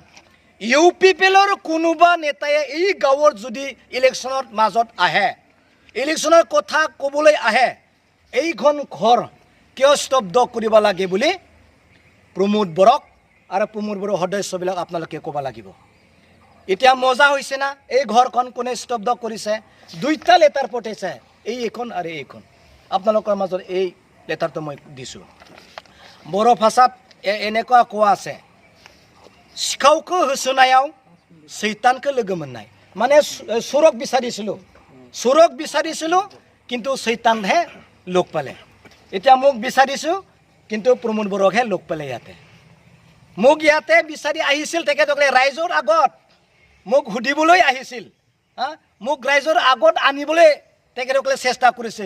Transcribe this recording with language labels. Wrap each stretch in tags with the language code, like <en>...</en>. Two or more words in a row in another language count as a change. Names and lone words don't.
<as>UPPLৰ কোনোবা নেতাই এই গাঁৱৰ যদি ইলেকশ্যনৰ মাজত আহে, ইলেকশ্যনৰ কথা ক'বলৈ আহে, এইখন ঘৰ কিয় স্তব্ধ কৰিব লাগে বুলি প্ৰমোদ বড়োক আৰু প্ৰমোদ বড়ো সদস্যবিলাক আপোনালোকে ক'ব লাগিব। এতিয়া মজা হৈছে না? এই ঘৰখন কোনে স্তব্ধ কৰিছে? 2টা লেটাৰ পঠাইছে, এইখন আৰু এইখন। আপোনালোকৰ মাজত এই লেটাৰটো মই দিছোঁ। বড়ো ভাষাত এনেকুৱা কোৱা আছে,</as> <brx>सिखावखौ होसोनायाव सैतानखौ लोगो मोननाय।</brx> <as>माने सुरक বিচাৰিছিলোঁ কিন্তু सैतानহে লগ পালে। এতিয়া মোক বিচাৰিছোঁ কিন্তু প্ৰমোদ বড়োকহে লগ পালে। মোক ইয়াতে বিচাৰি আহিছিল তেখেতসকলে, ৰাইজৰ আগত মোক সুধিবলৈ আহিছিল, মোক ৰাইজৰ আগত আনিবলৈ তেখেতসকলে চেষ্টা কৰিছিল।</as>